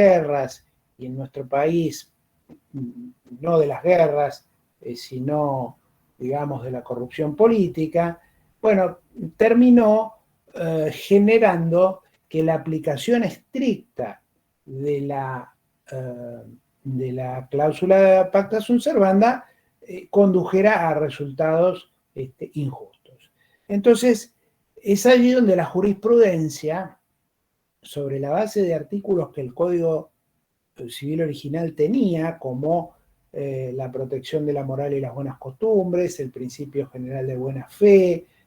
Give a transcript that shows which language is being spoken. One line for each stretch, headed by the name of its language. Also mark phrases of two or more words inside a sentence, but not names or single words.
Spanish: guerras, y en nuestro país no de las guerras, sino, digamos, de la corrupción política, bueno, terminó generando que la aplicación estricta de la cláusula de
Latin: pacta sunt servanda
Spanish: condujera a resultados injustos. Entonces, es allí donde la jurisprudencia, sobre la base de artículos que el Código Civil original tenía, como la protección de la moral y las buenas costumbres, el principio general de buena fe,